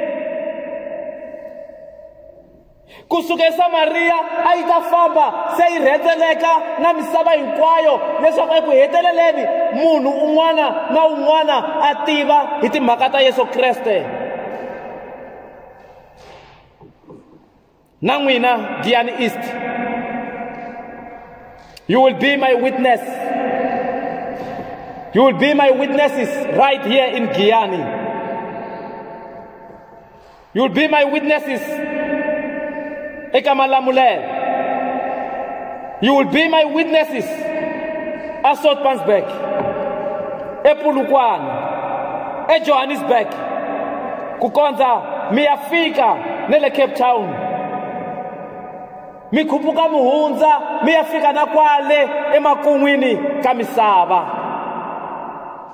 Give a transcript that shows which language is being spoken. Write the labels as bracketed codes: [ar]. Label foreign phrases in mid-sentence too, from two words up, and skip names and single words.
[ts] Kusuka eSamariya a yi ta famba se yi rhendzeleka na misava hinkwayo leswaku eku heteleleni munhu un'wana na un'wana a tiva hi timhaka ta Yesu Kreste. Na n'wina [en] Giyani East, you will be my witness. You will be my witnesses right here in Giyani. You will be my witnesses eKamalamulele. You will be my witnesses at Soutpansberg, ePolokwane, eJohannesburg, [ts] kukonza mi ya fika nele Cape Town. Mi khuphuka muhundza mi ya fika na kwale emakun'wini ka misava.